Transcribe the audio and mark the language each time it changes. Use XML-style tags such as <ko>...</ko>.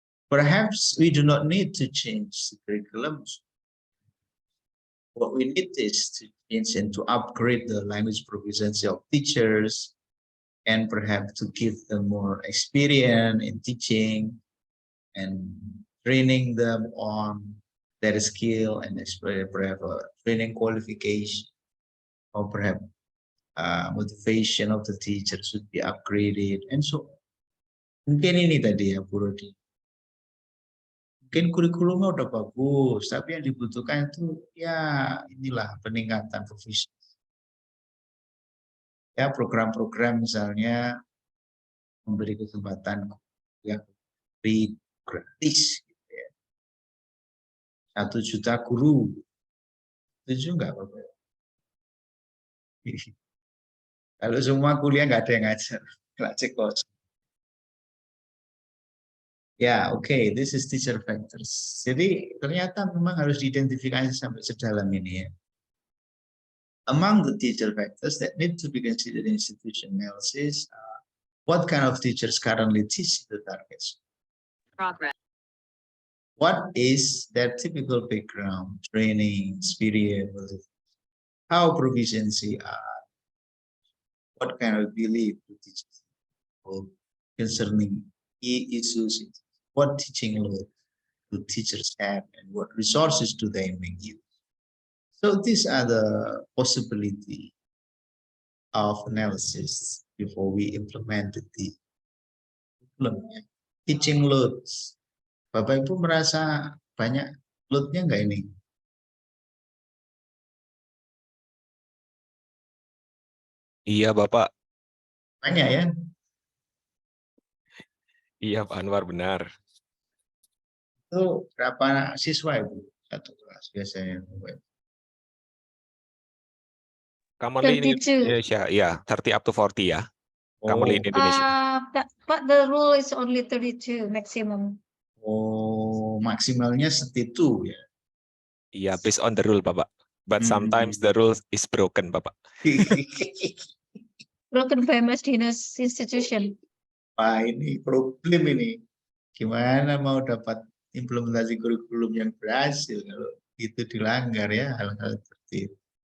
<en>Perhaps we do not need to change the curriculum. What we need is to change and to upgrade the language proficiency of teachers, and perhaps to give them more experience in teaching and training them on their skill and perhaps training qualification, or perhaps motivation of the teacher should be upgraded, and so on.</en> <id>Mungkin ini tadi ya, Bu Rodi. Mungkin kurikulumnya udah bagus, tapi yang dibutuhkan itu ya inilah peningkatan profesi. Ya, program-program misalnya memberi kesempatan yang free gratis gitu ya. 1 juta guru. Setuju nggak Bapak? Kalau semua kuliah nggak ada yang ngajar, kelas kosong.</id> <en>Ya, oke, this is teacher factors.</en> <id>Jadi ternyata memang harus diidentifikasi sampai sedalam ini ya.</id> <en>Among the teacher factors that need to be considered in institution analysis, what kind of teachers currently teach the targets? Progress. What is their typical background, training, experience, how proficiency are, what kind of belief do teachers hold concerning key issues, what teaching load do teachers have, and what resources do they make use? So these are the possibility of analysis before we implement the teaching loads.</en> <id>Bapak Ibu merasa banyak loadnya nggak ini? Iya, Bapak. Banyak ya? Iya, Pak Anwar, benar. Itu berapa siswa Ibu? Satu kelas biasanya. Kamali ini 32. Indonesia, ya, 30 up to 40 ya. Kamali ini Indonesia.</id> <en>But the rule is only 32 maximum.</en> <id>Oh, maksimalnya segitu ya.</id> <en>Iya, based on the rule, Bapak. But sometimes the rule is broken, Bapak. Broken by Mas Dinas institution.</en> <id>Wah, ini problem ini. Gimana mau dapat implementasi kurikulum yang berhasil kalau itu dilanggar ya, hal-hal seperti itu.</id>